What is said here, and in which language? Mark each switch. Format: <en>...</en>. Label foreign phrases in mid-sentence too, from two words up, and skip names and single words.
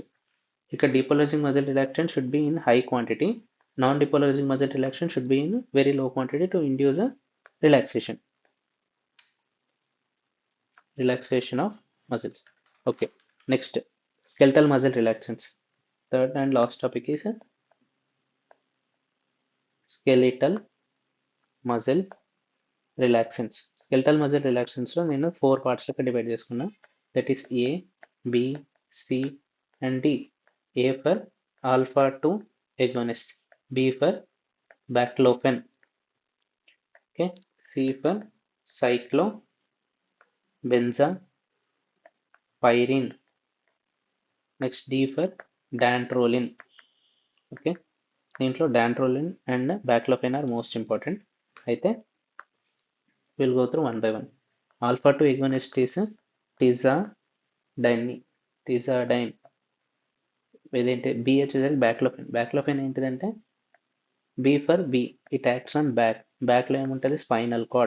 <en>ఇక్కడ depolarizing muscle relaxants should be in high quantity, non depolarizing muscle relaxants should be in very low quantity to induce relaxation of muscles. okay, next skeletal muscle relaxants. third and last topic is skeletal muscle relaxants. Skeletal muscle relaxants</en> <te>లో నేను 4 parts లెక్క డివైడ్ చేసుకున్నా.</te> <en>that is A, B, C and D. A for alpha 2 agonist, B for baclofen, okay, C for cyclobenzapyrin, next D for dantrolene. ఓకే, దీంట్లో dantrolene and baclofen are most important. అయితే will go through one by one. alpha 2 agonist is tizanidine.</en> <te>ఇదేంటి, బి వచ్చేసరికి బ్యాక్లోఫెన్ ఏంటిదంటే</te> <en>B for B, it acts on</en> <te>బ్యాక్లో ఏముంటుంది,</te> <en>spinal cord.</en>